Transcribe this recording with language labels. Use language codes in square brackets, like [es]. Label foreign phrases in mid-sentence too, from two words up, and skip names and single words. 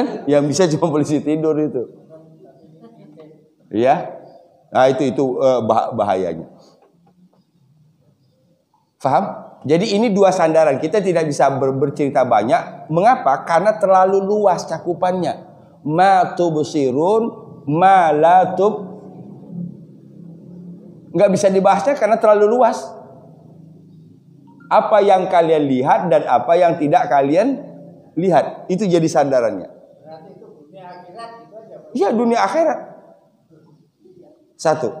[id] Yang bisa cuma polisi tidur itu. Iya? Nah itu bahayanya. Faham? Jadi ini dua sandaran. Kita tidak bisa bercerita banyak. Mengapa? Karena terlalu luas cakupannya. [ar] Ma tubsirun, ma la tub. [id] Nggak bisa dibahasnya karena terlalu luas. Apa yang kalian lihat dan apa yang tidak kalian lihat. Itu jadi sandarannya. Berarti itu dunia akhirat itu aja. Iya, dunia akhirat. Satu.